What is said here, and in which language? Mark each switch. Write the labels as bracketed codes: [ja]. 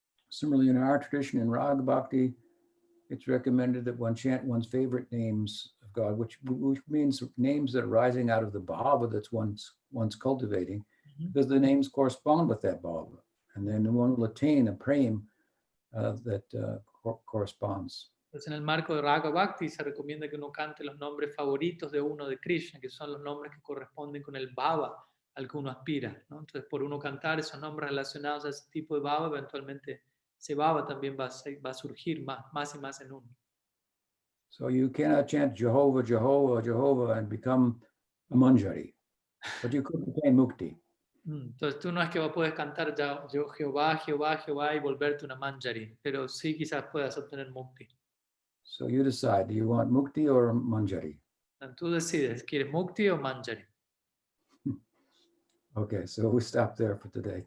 [en] Similarly, in our tradition in Raga Bhakti, it's recommended that one chant one's favorite names of God, which means names that are rising out of the bhava that's one's cultivating, because the names correspond with that bhava. And then one will attain a prema that corresponds. [es] Entonces en el marco de Raga Bhakti se recomienda que uno cante los nombres favoritos de uno de Krishna, que son los nombres que corresponden con el bhava al que uno aspira, ¿no? Entonces por uno cantar esos nombres relacionados a ese tipo de bhava, eventualmente ese bhava también va a surgir más y más en uno. [en] So you cannot chant Jehovah, Jehovah, Jehovah and become a manjari, but you could attain mukti. [es] Entonces tú no es que puedes cantar ya, Jehová, Jehová, Jehová y volverte una manjari, pero sí quizás puedas obtener mukti. [en] So you decide, do you want mukti or manjari? [es] Tú decides, ¿quieres mukti o manjari? [en] Okay, so we stop there for today.